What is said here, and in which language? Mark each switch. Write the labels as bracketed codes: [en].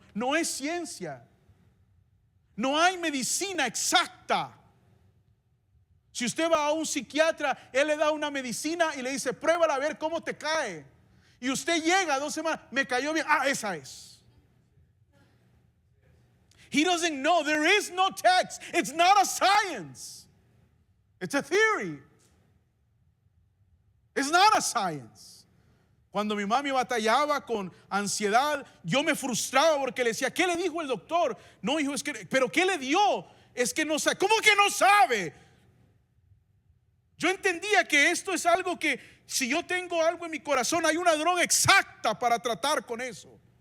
[es] No es ciencia. No hay medicina exacta. Si usted va a un psiquiatra, él le da una medicina y le dice: pruébala a ver cómo te cae. Y usted llega 2 semanas, me cayó bien, esa es. [en] He doesn't know. There is no text. It's not a science. It's a theory. It's not a science. [es] Cuando mi mami batallaba con ansiedad, yo me frustraba porque le decía, ¿qué le dijo el doctor? No, hijo, es que, ¿pero qué le dio? Es que no sabe. ¿Cómo que no sabe? Yo entendía que esto es algo que, si yo tengo algo en mi corazón, hay una droga exacta para tratar con eso.